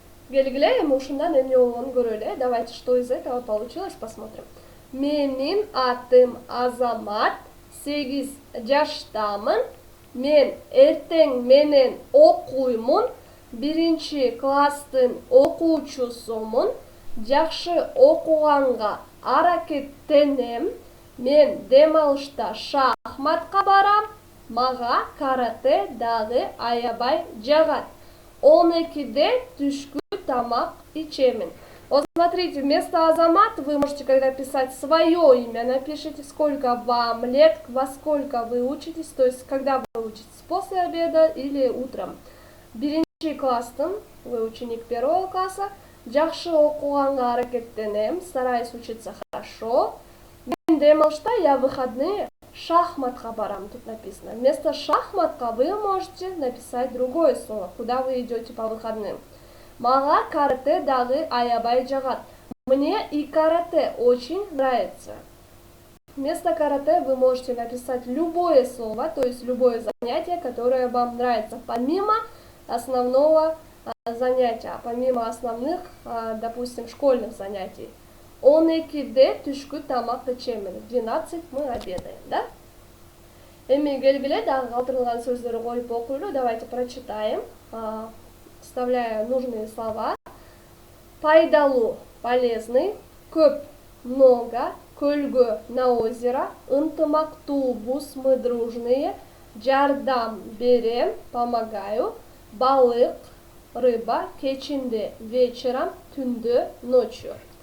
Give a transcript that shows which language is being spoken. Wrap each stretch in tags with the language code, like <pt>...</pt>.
<ky>Келгиле, эми ушундан эмне болгонун көрөлү.</ky> <ru>Давайте, что из этого получилось, посмотрим.</ru> <ky>Менин атым Азамат, 8 жаштамын. Мен эртең менен окуймун. 1 класстын окуучусумун. Жакшы окуганга аракеттенем. Мен дем алышта шахматка барам. Мага карате дагы аябай жагат. 12-де түшкү тамак ичемин.</ky> <ru>Вот смотрите, вместо Азамат вы можете, когда писать свое имя, напишите, сколько вам лет, во сколько вы учитесь, то есть когда вы учитесь, после обеда или утром.</ru> <ky>1 класстын,</ky> <ru>вы ученик 1 класса,</ru> <ky>жакшы окуганга аракеттенем,</ky> <ru>стараюсь учиться хорошо. Мен дем алышта, я выходные, шахматка барам, тут написано. Вместо шахматка вы можете написать другое слово, куда вы идете по выходным.</ru> <ky>Мага карате дагы аябай жагат.</ky> <ru>Мне и карате очень нравится. Вместо карате вы можете написать любое слово, то есть любое занятие, которое вам нравится, помимо основного занятия, помимо основных, допустим, школьных занятий.</ru> <ky>12-де түшкү тамак ичемин.</ky> <ru>12 мы обедаем, да?</ru> <ky>Эми келгиле, дагы калтырылган сөздөрдү коюп окуйлу.</ky> <ru>Давайте прочитаем, вставляя нужные слова.</ru> <ky>Пайдалуу,</ky> <ru>полезный, көп, много, көлгө, на озеро,</ru> <ky>ынтымактуубуз,</ky> <ru>мы дружные,</ru> <ky>жардам берем,</ky> <ru>помогаю, балык, рыба, кечинде, вечером, түндө, ночью.</ru>